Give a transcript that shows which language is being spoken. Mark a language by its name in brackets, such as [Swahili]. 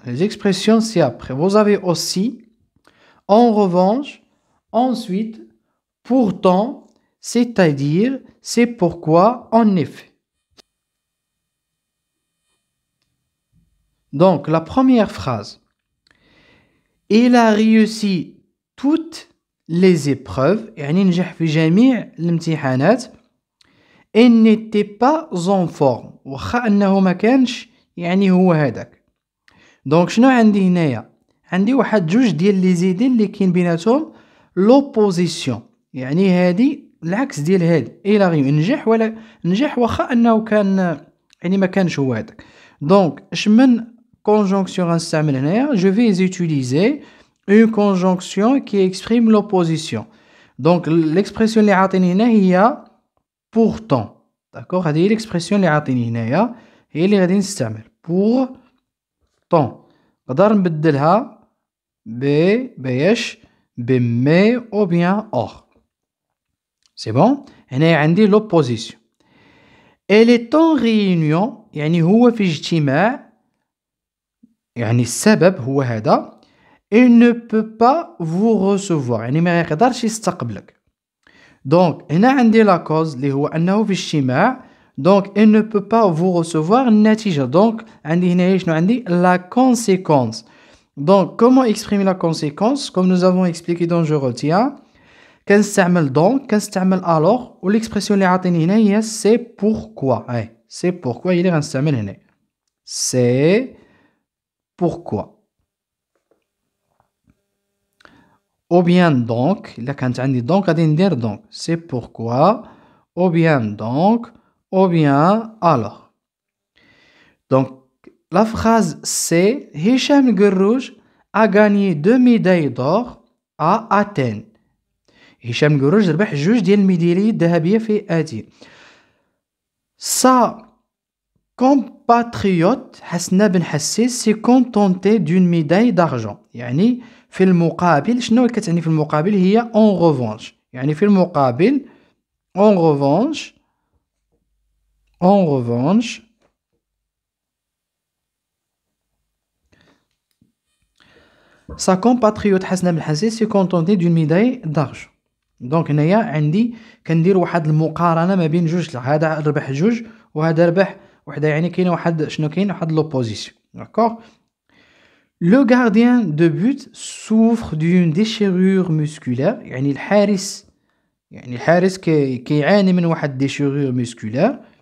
[French] Les expressions, c'est après. Vous avez aussi, en revanche, ensuite, pourtant, c'est-à-dire, c'est pourquoi, en effet. Donc, la première phrase. Il a réussi toutes les épreuves. [Arabic] يعني نجح في جميع الامتحانات. [French] Il n'était pas en forme. [Arabic] واخا أنه ما كانش يعني هو هذاك. Donc, شنو عندي هنايا؟ عندي واحد جوج ديال لي زيدين اللي كاين بيناتهم l'opposition. يعني هادي العكس ديال هادي. [French] Il a réussi. [Arabic] نجح ولا نجح واخا أنه كان يعني ما كانش هو هذاك. [French] Donc, [Arabic] اش من conjonction غنستعمل هنايا, [French] je vais utiliser une conjonction qui exprime l'opposition. [Arabic] Donc l'expression اللي عاطيني هنا هي pourtant. [French] d'accord. [Arabic] هذه هي l'expression اللي عاطيني هنايا هي اللي غادي نستعمل pourtant. نقدر نبدلها باش mais ou bien or. [French] c'est bon. [Arabic] هنا عندي l'opposition. [French] Elle est en réunion [Arabic] يعني هو في اجتماع يعني السبب هو هذا. [French] Il ne peut pas vous recevoir [Arabic] يعني ما يقدرش يستقبلك. donc هنا عندي la cause اللي هو أنه في اجتماع. [French] donc il ne peut pas vous recevoir النتيجة. [Arabic] donc عندي هنا شنو عندي la conséquence. [French] donc comment exprimer la conséquence comme nous avons expliqué dans je retiens. [Arabic] كنستعمل donc كنستعمل alors و l'expression اللي عاطيني هنا هي c'est pourquoi. c'est pourquoi هي اللي غنستعمل هنا. [French] c'est pourquoi. ou bien donc, là quand on dit donc, on dit donc, c'est pourquoi, ou bien donc, ou bien alors. Donc, la phrase c'est Hicham Guerrouj a gagné 2 médailles d'or à Athènes. [Arabic] Hicham Guerrouj ربح 2 ديال الميداليات الذهبية في آتين. [French] Sa compatriote حسنا بن حسيس s'est contenté d'une médaille d'argent. [Arabic] يعني في المقابل شنو كتعني في المقابل هي en revanche. يعني في المقابل [French] En revanche, sa compatriote Hasna Belhassi s'est contentée d'une médaille d'argent. [Arabic] Donc هنايا عندي كندير واحد المقارنه ما بين جوج، هذا ربح جوج وهذا ربح وحده، يعني كاين واحد شنو كاين واحد لوبوزيسيون. داكور. [French] Le gardien de but souffre d'une déchirure musculaire، [Arabic] يعني الحارس كيعاني من واحد [French] déchirure musculaire.